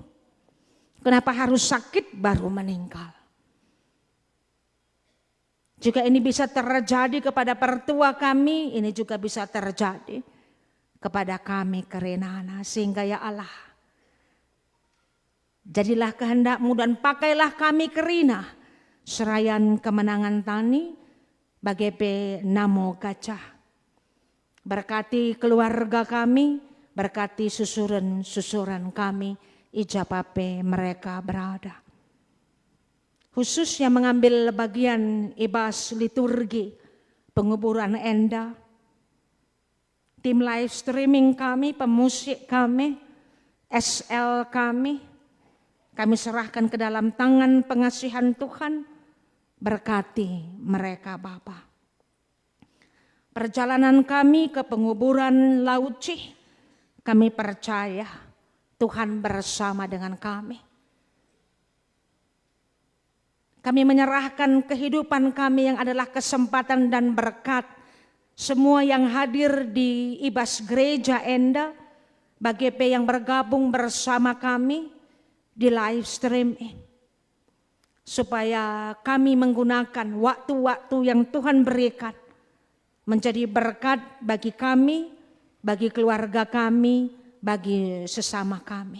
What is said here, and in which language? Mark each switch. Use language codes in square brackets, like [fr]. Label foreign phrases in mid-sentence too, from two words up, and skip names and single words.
[id] Kenapa harus sakit baru meninggal? Jika ini bisa terjadi kepada pertua kami, ini juga bisa terjadi kepada kami Kerenana. Sehingga ya Allah, jadilah kehendak-Mu dan pakailah kami Kerina, serayan kemenangan tani, bagai namo gajah. Berkati keluarga kami, berkati susuran-susuran kami, ijapape mereka berada. Khusus yang mengambil bagian ibas liturgi, penguburan Enda, tim live streaming kami, pemusik kami, SL kami serahkan ke dalam tangan pengasihan Tuhan, berkati mereka Bapa. Perjalanan kami ke penguburan Lauci, kami percaya Tuhan bersama dengan kami. Kami menyerahkan kehidupan kami yang adalah kesempatan dan berkat semua yang hadir di ibas gereja Enda, bagi yang bergabung bersama kami di live stream ini. Supaya kami menggunakan waktu-waktu yang Tuhan berikan menjadi berkat bagi kami, bagi keluarga kami, bagi sesama kami.